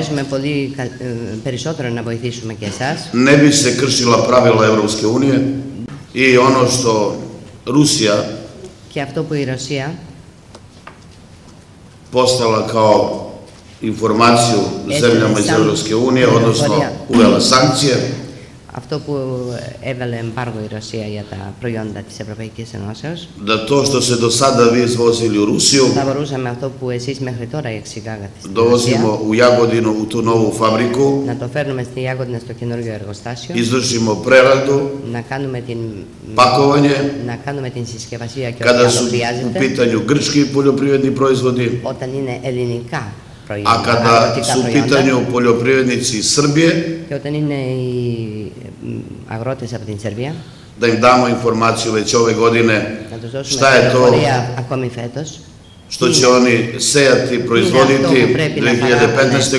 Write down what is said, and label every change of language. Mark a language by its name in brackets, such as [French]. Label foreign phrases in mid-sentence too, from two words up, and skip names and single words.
[Serbian] Ne bi se kršila pravila Evropske unije. I ono što Rusija postala kao informaciju zemljama iz Evropske unije, odnosno uvela sankcije. [Greek] Αυτό που έβαλε εμπάργο η Ρωσία για τα προϊόντα της Ευρωπαϊκής Ενώσεως. [Serbian] Da to što se do sada vi izvozili u Rusiju, [Greek] θα μπορούσαμε αυτό που εσείς μέχρι τώρα εξηγάγατε στην [Serbian] dovozimo u Jagodinu u tu novu fabriku, [Greek] να το φέρνουμε στη Jagodina στο καινούργιο εργοστάσιο, [Serbian] izvršimo preradu, [Greek] να κάνουμε την [Serbian] pakovanje, [Greek] να κάνουμε την συσκευασία και [Serbian] kada su u pitanju grčki poljoprivredni proizvodi, [Greek] όταν είναι ελληνικά. [Serbian] A kada su u pitanju poljoprivrednici iz Srbije, da im damo informaciju već ove godine šta je to što će oni sejati, proizvoditi 2015.